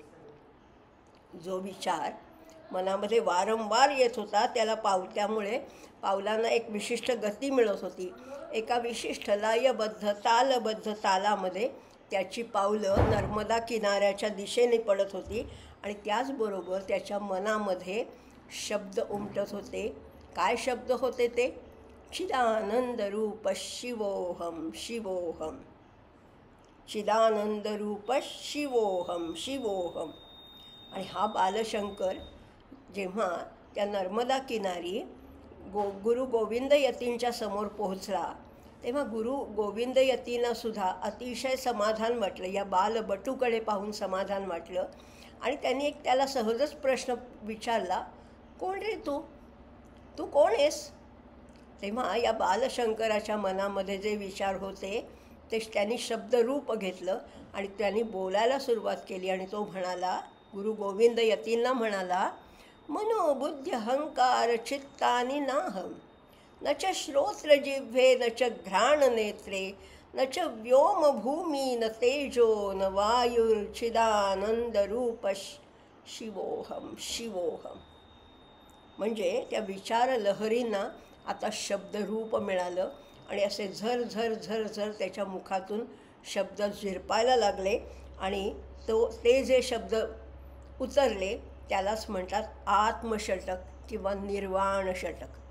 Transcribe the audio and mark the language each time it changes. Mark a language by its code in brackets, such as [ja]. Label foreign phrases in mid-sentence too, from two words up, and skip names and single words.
[mr] जो विचार मनामध्ये वारंवार येत होता त्यामुळे पावलांना एक विशिष्ट गती मिळत होती. एका विशिष्ट लयबद्ध तालबद्ध तालामध्ये त्याची पावलं नर्मदा किनाऱ्याच्या दिशेने पडत होती. आणि त्याचबरोबर त्याच्या मनामध्ये शब्द उमटत होते. काय शब्द होते ते? [sa] चिदानंदरूप शिवोहम शिवोहम, चिदानंदरूप शिवोहम शिवोहम. [mr] आणि हा बालशंकर जेव्हा त्या नर्मदा किनारी गुरु गोविंद यतींच्या समोर पोहोचला, तेव्हा गुरु गोविंद यतींनासुद्धा अतिशय समाधान वाटलं. या बालबटूकडे पाहून समाधान वाटलं. आणि त्यांनी एक त्याला सहजच प्रश्न विचारला, कोण रे तू? तू कोण आहेस? तेव्हा या बालशंकराच्या मनामध्ये जे विचार होते ते त्यांनी शब्दरूप घेतलं आणि त्यांनी बोलायला सुरुवात केली. आणि तो म्हणाला, गुरु गोविंद यतींना म्हणाला, [sa] मनोबुद्धी अहंकार चित्तानि नाहम, न च श्रोत्र जिह्वे न च घ्राण नेत्रे, न च व्योम भूमी न तेजो न वायुर्चिदानंदरूप शिवोहम शिवोहम. [mr] म्हणजे त्या विचार लहरींना आता शब्दरूप मिळालं आणि असे झर झर झर झर त्याच्या मुखातून शब्द झिरपायला लागले. आणि ते जे शब्द उतरले त्यालाच म्हणतात आत्मषटक किंवा निर्वाण षटक.